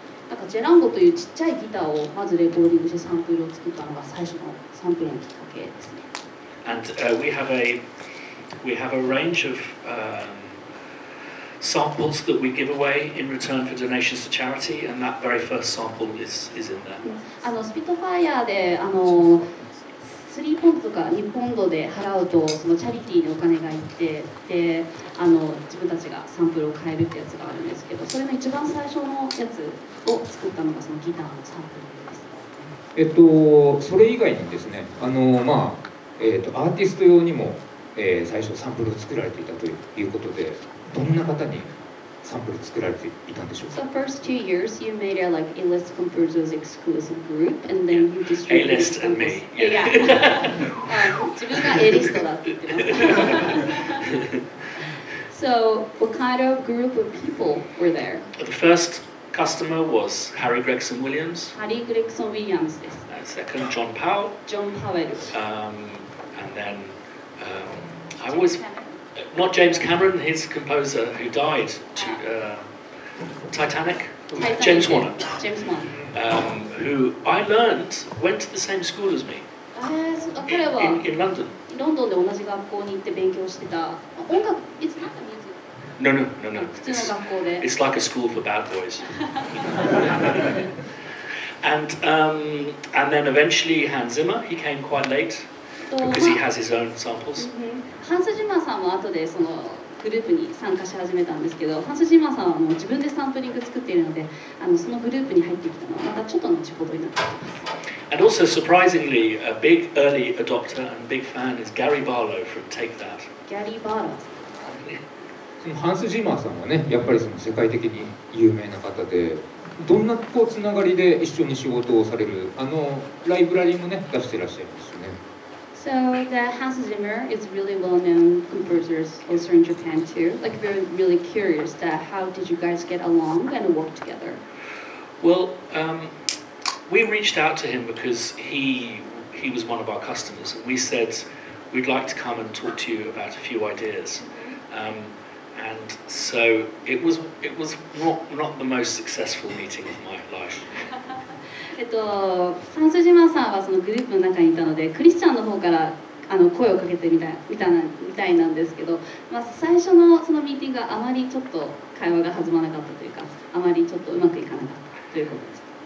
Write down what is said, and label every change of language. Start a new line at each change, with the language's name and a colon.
Japanese: なんかジェランゴというちっちゃいギターをまずレコーディングしてサンプルを作ったのが最初のサンプルのきっかけですね。
English: And we have a range of samples that we give away in return for donations to charity, and that very first sample is in there.
Japanese: スピットファイヤーで3ポンドとか2ポンドで払うとそのチャリティーにお金がいってで自分たちがサンプルを買えるってやつがあるんですけど、それの一番最初のやつを作ったのがそのギターのサンプルです。それ以外にですね、アーティスト用にも、最初サンプルを作られていたということで、どんな方にサンプル作られていたんでしょうか。
English: So first 2 years you made a like A-list composers exclusive group and then you distributed A-list and me. Yeah.
Japanese: 自分が A リストだって言ってます。
English: So what kind of group of people were there? The first customer was Harry Gregson Williams.
Japanese: ハリー・グレクソン・ウィリアムズです。
English: Second, John Powell.
Japanese: ジョン・パウエル。
English: And then I always, not James Cameron, his composer who died to Titanic. James Horner. James Horner. Who I learned went to the same school as me.
Japanese: 彼は
English: in London.
Japanese: ロンドンで同じ学校に行って勉強してた。音楽、いつなんか
English: No.
Japanese: 普通の学校で。
English: It's like a school for bad boys. And then eventually Hans Zimmer, he came quite late because he has his own samples.
Japanese: ハンス・ジマーさんも後でそのグループに参加し始めたんですけど、ハンス・ジマーさんはもう自分でサンプリング作っているので、そのグループに入ってきたのはまたちょっと後ほどになってきます。
English: And also surprisingly, a big early adopter and big fan is Gary Barlow from Take That.
Japanese: ギャリー・バーラーさん。そのハンス・ジマーさんはね、やっぱりその世界的に有名な方で、どんなつながりで一緒に仕事をされる、ライブラリーもね出してらっしゃいますしね。
English: So the Hans Zimmer is really well-known composers also in Japan too. Like we're really curious that how did you guys get along and work together? Well, we reached out to him because he was one of our customers, and we said we'd like to come and talk to you about a few ideas. And so it was not the most successful meeting of my life.
Japanese: サンスジマさんはそのグループの中にいたのでクリスチャンの方から声をかけてみたいなんですけど、最初のそのミーティングがあまりちょっと会話が弾まなかったというか、あまりちょっとうまくいかなかったということです。